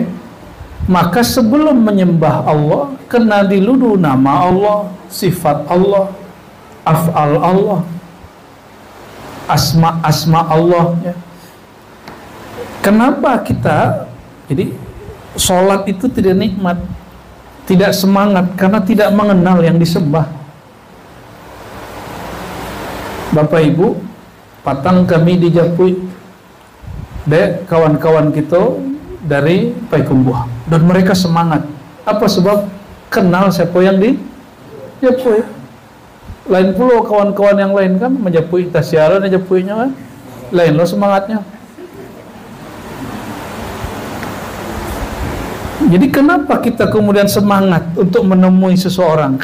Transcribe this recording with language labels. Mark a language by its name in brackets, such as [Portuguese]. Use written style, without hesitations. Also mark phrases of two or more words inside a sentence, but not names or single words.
[Indonesian] Maka sebelum menyembah Allah, kena dulu nama Allah, sifat Allah, af'al Allah, asma Allah ya. Kenapa kita jadi sholat itu tidak nikmat, tidak semangat, karena tidak mengenal yang disembah. Bapak Ibu, [Minangkabau] patang kami di Japui, [Indonesian] dek kawan-kawan kita dari Payakumbuh, dan mereka semangat. Apa sebab? Kenal siapa yang di Japui. Lain pula kawan-kawan yang lain kan menjapui tasyaran, menjapuinya kan lain loh semangatnya. Jadi kenapa kita kemudian semangat untuk menemui seseorang?